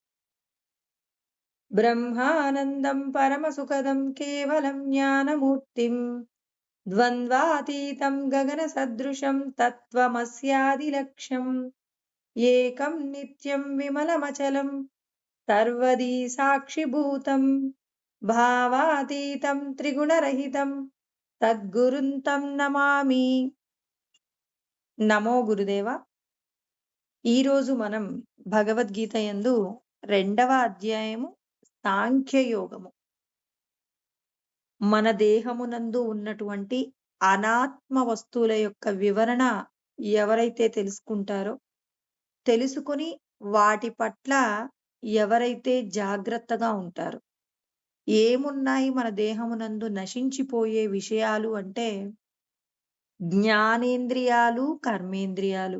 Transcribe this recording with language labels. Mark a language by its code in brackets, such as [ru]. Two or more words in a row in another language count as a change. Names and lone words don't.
[sa] ब्रह्मानन्दं परमसुखदं केवलं ज्ञानमूर्तिं द्वन्द्वातीतं गगनसदृशं तत्त्वमस्यादिलक्ष्यम् एकं नित्यं विमलमचलं सर्वदी साक्षिभूतं भावातीतं त्रिगुणरहितं तद्गुरुं तं నమామి। [te] నమో గురుదేవ। ఈరోజు మనం భగవద్గీత యందు 2వ అధ్యాయము సాంఖ్యయోగము, మన దేహమునందు ఉన్నటువంటి అనాత్మ వస్తువుల యొక్క వివరణ ఎవరైతే తెలుసుకుంటారో, తెలుసుకొని వాటి పట్ల ఎవరైతే జాగ్రత్తగా ఉంటారో, ఏమున్నాయి మన దేహమునందు నశించిపోయే విషయాలు అంటే జ్ఞానేంద్రియాలు, కర్మేంద్రియాలు.